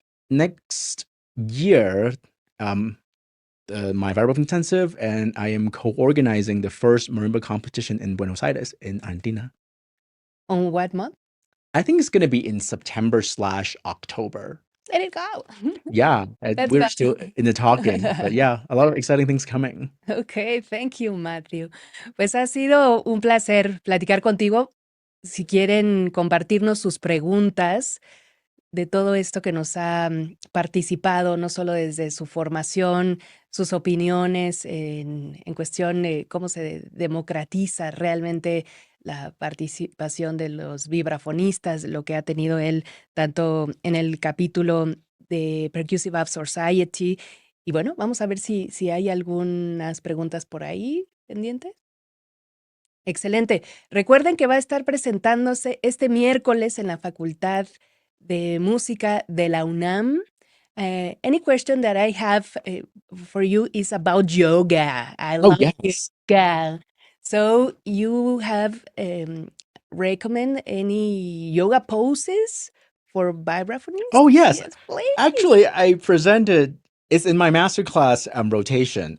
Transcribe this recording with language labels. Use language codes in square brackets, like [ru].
[en] Next year, my Vibraphone Intensive, and I am co-organizing the first marimba competition in Buenos Aires in Argentina. On what month? I think it's going to be in September/October. Let it go. Yeah, we're still in the talking, but yeah, a lot of exciting things coming. Okay, thank you, Matthew. [es] Pues ha sido un placer platicar contigo. Si quieren compartirnos sus preguntas de todo esto que nos ha participado, no solo desde su formación, sus opiniones en cuestión de cómo se democratiza realmente la participación de los vibrafonistas, lo que ha tenido él tanto en el capítulo de Percussive Art Society. Y bueno, vamos a ver si hay algunas preguntas por ahí pendientes. Excelente. Recuerden que va a estar presentándose este miércoles en la Facultad de Música de la UNAM. [en] Any question that I have for you is about yoga. I Oh, love yes. yoga. So you have recommend any yoga poses for vibraphonists? Oh, yes. Yes, please. Actually, I presented, it's in my masterclass rotation.